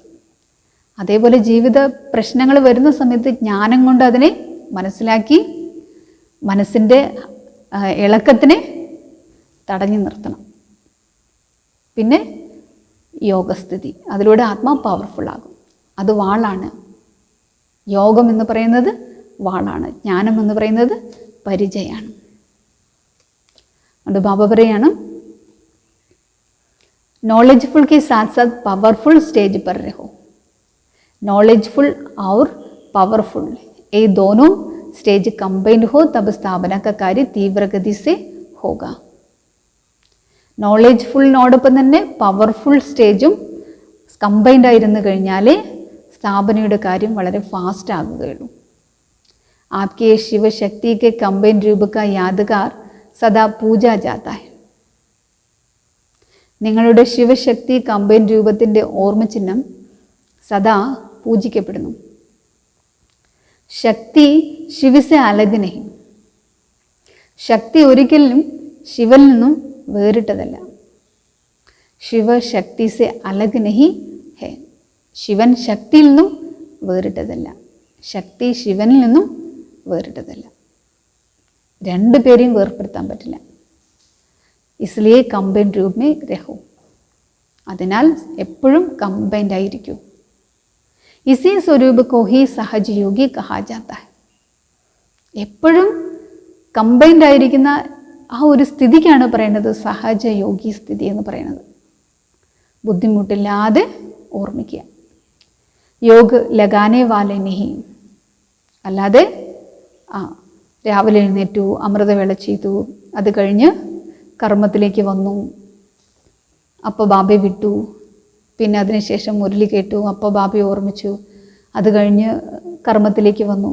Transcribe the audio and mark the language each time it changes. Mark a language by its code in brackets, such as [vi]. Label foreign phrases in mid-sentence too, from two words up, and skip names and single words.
[ml] അതേപോലെ ജീവിത പ്രശ്നങ്ങൾ വരുന്ന സമയത്ത് ജ്ഞാനം കൊണ്ട് അതിനെ മനസ്സിലാക്കി മനസ്സിൻ്റെ ഇളക്കത്തിനെ തടഞ്ഞു നിർത്തണം. പിന്നെ യോഗസ്ഥിതി, അതിലൂടെ ആത്മാ പവർഫുള്ളാകും. അത് വാളാണ്. യോഗം എന്ന് പറയുന്നത് വാളാണ്, ജ്ഞാനം എന്ന് പറയുന്നത് പരിചയമാണ്. അതുകൊണ്ട് ബാബ പറയാണ് [hi] नॉलेजफुल के साथ साथ पावरफुल स्टेज पर रहो. नॉलेजफुल और पावरफुल ये दोनों स्टेज कंबाइंड हो तब स्थापना का कार्य तीव्र गति से होगा. [ml] നോളേജ്ഫുള്ളിനോടൊപ്പം തന്നെ പവർഫുൾ സ്റ്റേജും കമ്പൈൻഡ് ആയിരുന്നു കഴിഞ്ഞാലേ സ്ഥാപനയുടെ കാര്യം വളരെ ഫാസ്റ്റ് ആകുകയുള്ളൂ. [hi] आपके शिव शक्ति के कंबाइंड रूप का यादगार सदा पूजा जाता है. [ml] നിങ്ങളുടെ ശിവശക്തി കമ്പൈൻ രൂപത്തിൻ്റെ ഓർമ്മചിഹ്നം സദാ പൂജിക്കപ്പെടുന്നു. [hi] शक्ति शिवसे अलग नहीं. [ml] ശക്തി ഒരിക്കലും ശിവനിൽ നിന്നും വേറിട്ടതല്ല. [hi] शिवशक्ति से अलग नहीं है. [ml] ശിവൻ ശക്തിയിൽ നിന്നും വേറിട്ടതല്ല, ശക്തി ശിവനിൽ നിന്നും വേറിട്ടതല്ല. രണ്ടുപേരെയും വേർപ്പെടുത്താൻ പറ്റില്ല. [hi] इसलिए कंबाइंड रूप में रहो. [ml] അതിനാൽ എപ്പോഴും കമ്പൈൻഡ് ആയിരിക്കൂ. [hi] इसी स्वरूप को ही सहज योगी कहा जाता है. [ml] എപ്പോഴും കമ്പൈൻഡ് ആയിരിക്കുന്ന ആ ഒരു സ്ഥിതിക്കാണ് പറയുന്നത് സഹജ യോഗി സ്ഥിതി എന്ന് പറയുന്നത്. ബുദ്ധിമുട്ടില്ലാതെ ഓർമ്മിക്കുക. [hi] योग लगाने वाले नहीं. [ml] അല്ലാതെ രാവിലെ എഴുന്നേറ്റു, അമൃതവേള ചെയ്തു, അത് കഴിഞ്ഞ് കർമ്മത്തിലേക്ക് വന്നു, അപ്പോൾ ബാബയെ വിട്ടു, പിന്നെ അതിനുശേഷം മുരളി കേട്ടു, അപ്പോൾ ബാബയെ ഓർമ്മിച്ചു, അത് കഴിഞ്ഞ് കർമ്മത്തിലേക്ക് വന്നു.